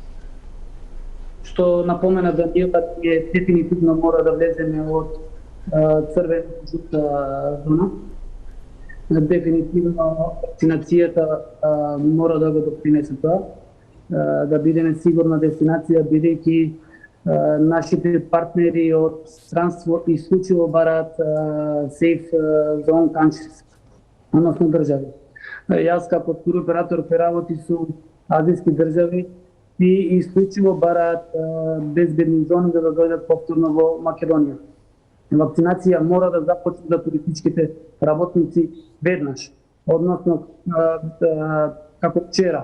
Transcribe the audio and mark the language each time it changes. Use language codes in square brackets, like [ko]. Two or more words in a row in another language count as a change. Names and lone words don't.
[mk] Што напомена да ние дефинитивно мора да влеземе од црвена жута зона. Дефинитивно вакцинацијата мора да го допринесе тоа, да бидеме сигурна дестинација, бидејќи нашите партнери од странство исклучиво бараат [en] safe zone countries, [mk] односно држави. Јас како туроператор кој работи со азијски држави и исклучиво бараат безбедни зони за да дојдат повторно во Македонија. Вакцинација мора да започне за туристичките работници веднаш, односно како вчера.